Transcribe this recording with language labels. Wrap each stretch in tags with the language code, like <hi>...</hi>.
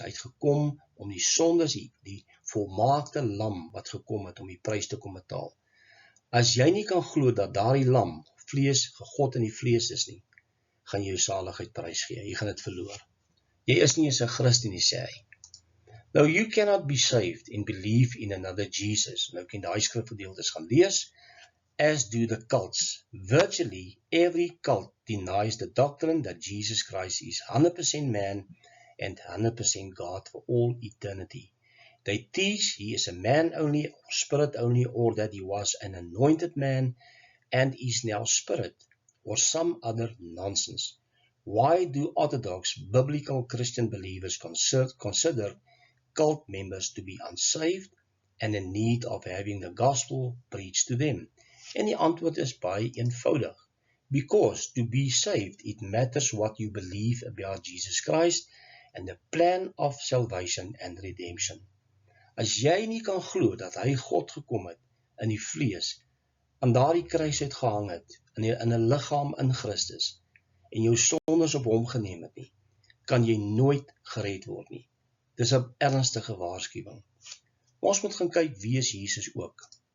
<af>Hy het gekom om die sondes, die volmaakte lam wat gekom het om die prys te kom betaal. As jy nie kan glo dat daardie lam, vlees, God in die vlees is nie, gaan jy jou saligheid prysgee. Jy gaan dit verloor. Jy is nie eens 'n Christen nie, sê hy.</af> <en>Now you cannot be saved and believe in another Jesus.</en> <af>Nou kan jy daai skrifgedeeltes gaan lees,</af> <en>as do the cults. Virtually every cult denies the doctrine that Jesus Christ is 100% man and 100% God for all eternity. They teach he is a man only, or spirit only, or that he was an anointed man and is now spirit, or some other nonsense. Why do Orthodox biblical Christian believers consider cult members to be unsaved and in need of having the gospel preached to them?</en> <af>En die antwoord is baie eenvoudig.</af> <en>Because to be saved, it matters what you believe about Jesus Christ and the plan of salvation and redemption.</en> <af>As jy nie kan glo dat hy God gekom het in die vlees, aan daardie kruis uitgehang het, in 'n liggaam in Christus, en jou sondes op hom geneem het nie, kan jy nooit gered word nie. Dis 'n ernstige waarskuwing. Ons moet gaan kyk wie is Jesus ook.</af>